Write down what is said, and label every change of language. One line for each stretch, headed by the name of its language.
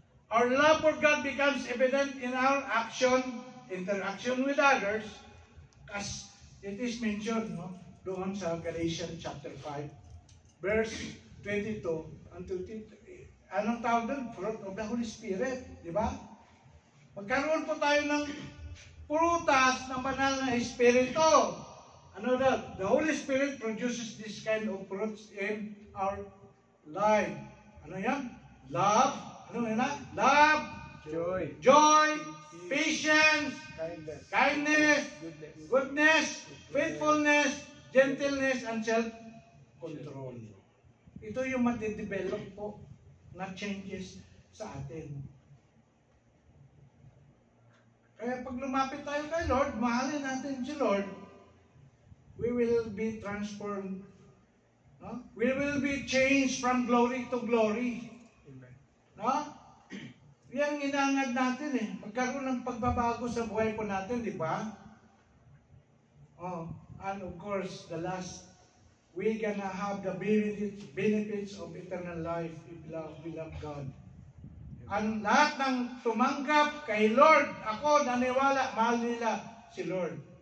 English: Our love for God becomes evident in our interaction with others, as it is mentioned
Filipino: doon sa
English: Galatians chapter 5, verse 22 and 23.
Filipino: Anong tawag doon?
English: Fruit of the Holy Spirit.
Filipino: Di ba? Magkaroon po tayo ng prutas ng banal na Espiritu. Ano daw?
English: The Holy Spirit produces this kind of fruits in our life.
Filipino: Ano yan?
English: Love. Ano yan? Love. Joy. Patience. Kindness. Goodness. Faithfulness. Gentleness. And self-control.
Filipino: Ito yung matidevelop po na changes sa atin. Kaya pag lumapit tayo kay Lord, mahalin natin si Lord,
English: we will be transformed.
Filipino: No?
English: We will be changed from glory to glory. Amen.
Filipino: No? Yan inangad natin eh. Magkaroon ng pagbabago sa buhay po natin, di ba?
English: And of course, the last, we're gonna have the benefits of eternal life if we love God.
Filipino: Ang lahat ng tumanggap kay Lord, ako naniwala, mahal nila si Lord.